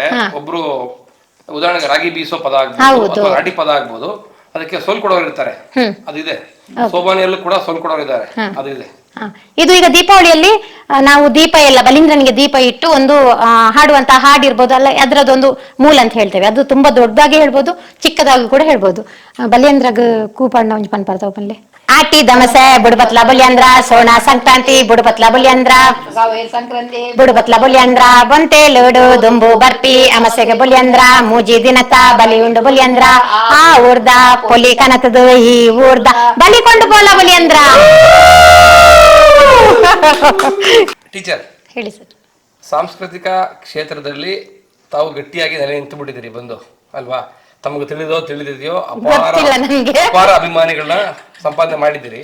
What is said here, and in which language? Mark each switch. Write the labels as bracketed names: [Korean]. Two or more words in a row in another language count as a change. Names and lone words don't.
[Kannada] ಒಬ್ರು ಉದಾಹರಣೆಗೆ ರಾಗಿ ಬೀಸೋ ಪದ ಆಗ್ಬೋದು, ರಾಡಿ ಪದ ಆಗ್ಬೋದು, ಅದಕ್ಕೆ ಸೊಲ್ ಕೊಡೋರು ಇರ್ತಾರೆ, ಅದಿದೆ. ಸೋಬಾನಿಯಲ್ಲೂ ಕೂಡ ಸೊಲ್ ಕೊಡೋರು ಇದ್ದಾರೆ, ಅದಿದೆ. ಇದು ಈಗ ದೀಪಾವಳಿಯಲ್ಲಿ ನಾವು ದೀಪ ಎಲ್ಲ ಬಲೀಂದ್ರನಿಗೆ ದೀಪ ಇಟ್ಟು ಒಂದು ಹಾಡುವಂತ ಹಾಡಿರ್ಬೋದು ಅಲ್ಲ, ಅದರದೊಂದು ಮೂಲ ಅಂತ ಹೇಳ್ತೇವೆ. ಅದು ತುಂಬಾ ದೊಡ್ಡದಾಗಿ ಹೇಳ್ಬೋದು, ಚಿಕ್ಕದಾಗಿ ಕೂಡ ಹೇಳ್ಬೋದು. [Tulu] ಬಲಿಯಂದ್ರಗ್ ಕೂಪಣ್ಣ ಒಂಜಿ ಪನ್ ಬರ್ತಾವ ಪಲ್ಲೆ ಆಟಿ ದಮಸೆ ಬುಡಪತ್ಲ ಬಲಿಯಂದ್ರ ಸೋಣ ಸಂಕ್ರಾಂತಿ ಬುಡಪತ್ಲ ಬಲಿಯಂದ್ರ ಸಂಕ್ರಾಂತಿ ಬುಡಪತ್ಲ ಬಲಿಯಂದ್ರ ಬೊಂತೆ ಲೋಡು ದುಂಬು ಬರ್ಪಿ ಅಮಸೆಗೆ ಬಲಿಯಂದ್ರ ಮೂಜಿ ದಿನತ ಬಲಿ ಉಂಡು ಬಲಿಯಂದ್ರ ಆ ಊರ್ದ ಪೊಲಿ ಕನತದು ಈ ಊರ್ದ ಬಲಿಕೊಂಡು ಬೋಲ ಬಲಿಯಂದ್ರ. [Kannada] ಟೀಚರ್ ಹೇಳಿ ಸರ್. ಸಾಂಸ್ಕೃತಿಕ ಕ್ಷೇತ್ರದಲ್ಲಿ ತಾವು ಗಟ್ಟಿಯಾಗಿ ನೆಲೆ ನಿಂತು ಬಿಟ್ಟಿದ್ದೀರಿ ಬಂದು, ಅಲ್ವಾ? ತಮಗೆ ತಿಳಿದಿದೆಯೋ ಅಪಾರ ಅಭಿಮಾನಿಗಳನ್ನ ಸಂಪಾದನೆ ಮಾಡಿದ್ದೀರಿ.